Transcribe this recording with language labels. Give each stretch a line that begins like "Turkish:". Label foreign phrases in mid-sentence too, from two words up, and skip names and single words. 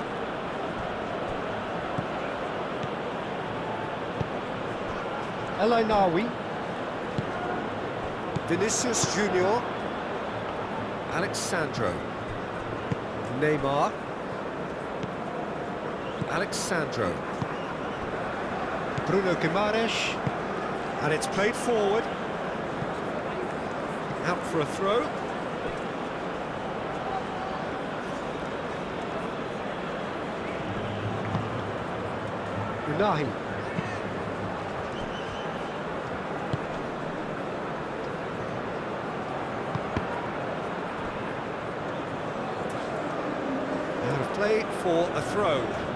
English: El Ainawi. Vinicius Junior. Alexandro. Neymar. Alexandro. Bruno Guimaraes. And it's played forward. Out for a throw. Unahi. Out of play for a throw.